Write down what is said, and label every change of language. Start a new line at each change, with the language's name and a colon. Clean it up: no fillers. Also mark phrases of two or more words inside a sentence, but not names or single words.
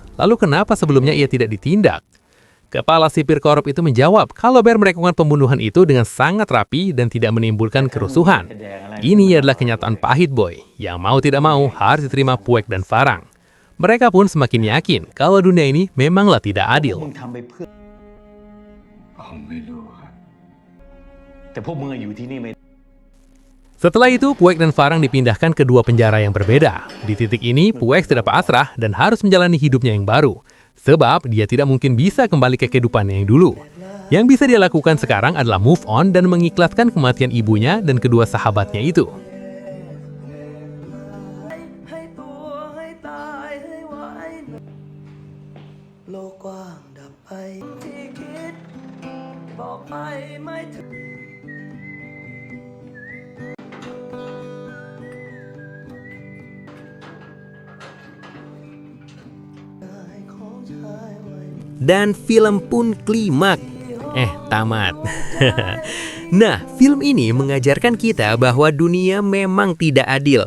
Indonesian: Lalu kenapa sebelumnya ia tidak ditindak? Kepala sipir korup itu menjawab kalau Bear melakukan pembunuhan itu dengan sangat rapi dan tidak menimbulkan kerusuhan. Ini adalah kenyataan pahit, boy. Yang mau tidak mau harus diterima Puek dan Farang. Mereka pun semakin yakin kalau dunia ini memanglah tidak adil.
Thai: มึงทำไปเพื่อ ผมไม่รู้ครับ แต่พวกมึงอะอยู่ที่นี่ไม่
Indonesian: Setelah itu, Puek dan Farang dipindahkan ke dua penjara yang berbeda. Di titik ini, Puek sudah pasrah dan harus menjalani hidupnya yang baru. Sebab dia tidak mungkin bisa kembali ke kehidupannya yang dulu. Yang bisa dia lakukan sekarang adalah
English: move on
Indonesian: dan mengikhlaskan kematian ibunya dan kedua sahabatnya itu.
Thai: ให้ตัวให้ตายให้ไว้โลกกว้างดับไปที่คิดบอกไปไม่ถึง
Indonesian: Dan film pun klimak. Tamat. Nah, film ini mengajarkan kita bahwa dunia memang tidak adil.